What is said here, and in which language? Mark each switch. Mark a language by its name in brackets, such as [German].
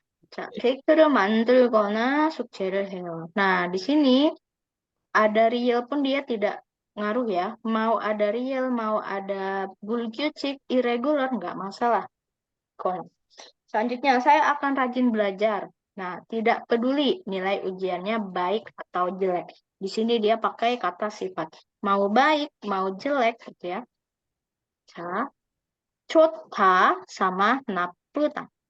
[Korean] 자, 케이크를 만들거나 숙제를 해요. [Indonesian] Nah, di sini ada real pun dia tidak ngaruh ya. Mau ada real, mau ada bulgючик, irregular, nggak masalah. Selanjutnya, saya akan rajin belajar. Nah, tidak peduli nilai ujiannya baik atau jelek. Di sini dia pakai kata sifat. Mau baik, mau jelek, gitu ya. [Korean] 자, 좋다 sama 나쁘다.